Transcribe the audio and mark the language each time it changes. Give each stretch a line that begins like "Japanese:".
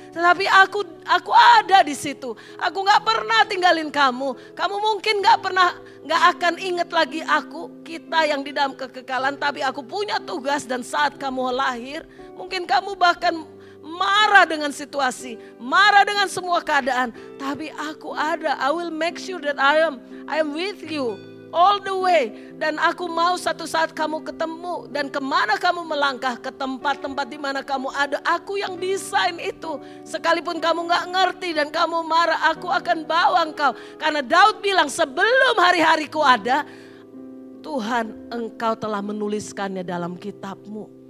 Indonesian: Tetapi aku ada di situ. Aku gak pernah tinggalin kamu. Kamu mungkin gak akan ingat lagi aku, kita yang di dalam kekekalan. Tapi aku punya tugas dan saat kamu lahir, mungkin kamu bahkan marah dengan situasi, marah dengan semua keadaan. Tapi aku ada,
English: I will make sure that I am with you all the way.
Indonesian: Dan aku mau satu saat kamu ketemu dan kemana kamu melangkah, ke tempat-tempat di mana kamu ada. Aku yang desain itu. Sekalipun kamu gak ngerti dan kamu marah, aku akan bawa engkau. Karena Daud bilang sebelum hari-hariku ada, Tuhan engkau telah menuliskannya dalam kitab-Mu.